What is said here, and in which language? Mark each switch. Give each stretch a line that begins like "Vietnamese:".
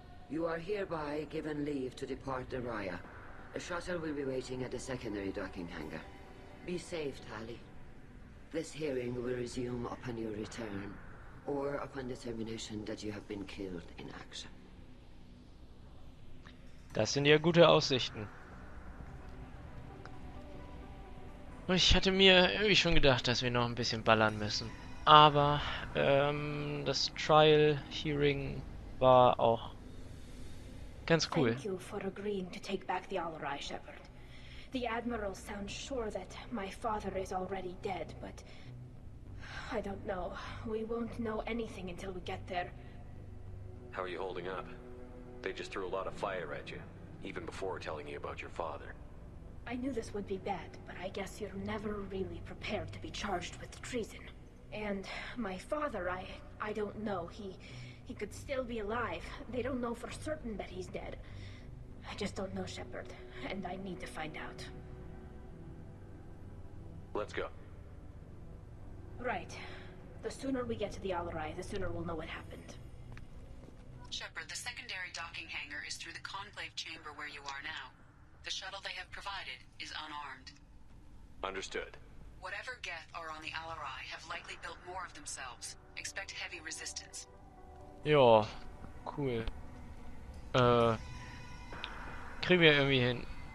English: You are hereby given leave to depart the Raya. A shuttle will be waiting at the secondary docking hangar. Be safe, Tali. This hearing will resume upon your return, or upon determination that you have been killed in action.
German: Das sind ja gute Aussichten. Und ich hatte mir irgendwie schon gedacht, dass wir noch ein bisschen ballern müssen. Aber das Trial Hearing war auch ganz cool.
English: Thank you for agreeing to take back the Alarai, Shepard. The Admiral sounds sure that my father is already dead, but... I don't know. We won't know anything until we get there. How are you holding up? They just threw a lot of fire at you, even before telling you about your father. I knew this would be bad, but I guess you're never really prepared to be charged with treason. And my father, I don't know. He could still be alive. They don't know for certain that he's dead. I just don't know, Shepard, and I need to find out. Let's go. Right. The sooner we get to the Alarai, the sooner we'll know what happened. Shepard, the secondary docking hangar is through the conclave chamber where you are now. The shuttle they have provided is unarmed. Understood. Whatever Geth are on the Alarai have likely built more of themselves. Expect heavy resistance.
German: Ja, cool. Kriegen wir irgendwie hin.